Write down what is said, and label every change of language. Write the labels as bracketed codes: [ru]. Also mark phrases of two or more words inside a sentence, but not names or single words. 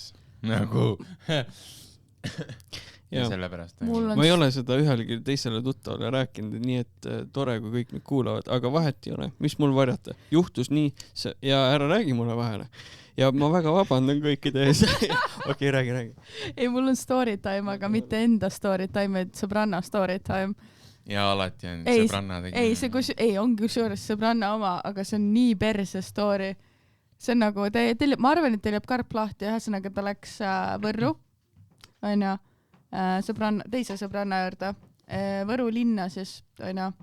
[et] Nagu ja sellepärast. Ma ei ole seda ühelegi teisele tuttavale rääkinud, nii et tore, kui kõik nüüd kuulavad, aga vahet ei ole, mis mul varjata. Juhtus nii ja ära räägi mulle vahele. Ja ma väga vabandan kõikide ees. Okei, räägi. Ei, mul on [en] story time, [et] aga mitte enda [en] story time, [et] et sõbranna [en] story time. [et] Ja alati on sõbranna tegime. Ei, ongi kusjuures sõbranna oma, aga see on nii perse story. See on nagu, ma arvan, et teil jääb karp lahti, ühesõnaga ta läks Võrru, on ju, teise sõbranna juurde, Võru linna siis, on ju.